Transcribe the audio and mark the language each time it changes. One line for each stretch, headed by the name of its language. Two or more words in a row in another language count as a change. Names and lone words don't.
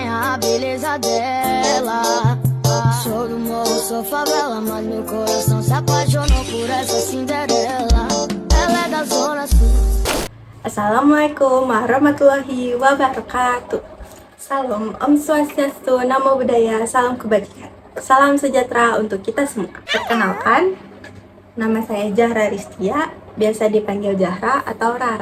Portuguese: a beleza dela. Sou do morro, sou favela, mas meu coração se apaixonou por essa Cinderela. Ela é da zona sul.
Arabic: السلام عليكم ورحمة الله وبركاته.
Indonesian: Salam,
Balinese: Om Swastiastu,
Pali: Namo Buddhaya,
Indonesian: salam kebajikan. Salam sejahtera untuk kita semua. Perkenalkan, nama saya Zahra Ristia, biasa dipanggil Zahra atau Rara.